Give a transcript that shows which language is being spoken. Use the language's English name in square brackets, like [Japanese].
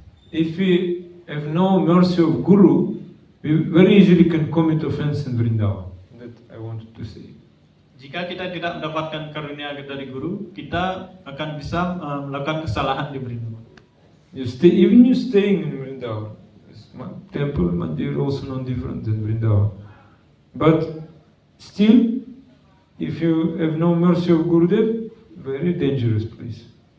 [English] if we have no mercy of Guru, we very easily can commit offense in Vrindavan. That I wanted to say. [Indonesian] Jika kita tidak mendapatkan karunia dari guru, kita akan bisa melakukan kesalahan di Vrindavan. [English] Even you staying in Vrindavan, temple mandir also no different than Vrindavan. But still, if you have no mercy of Gurudev, very dangerous place.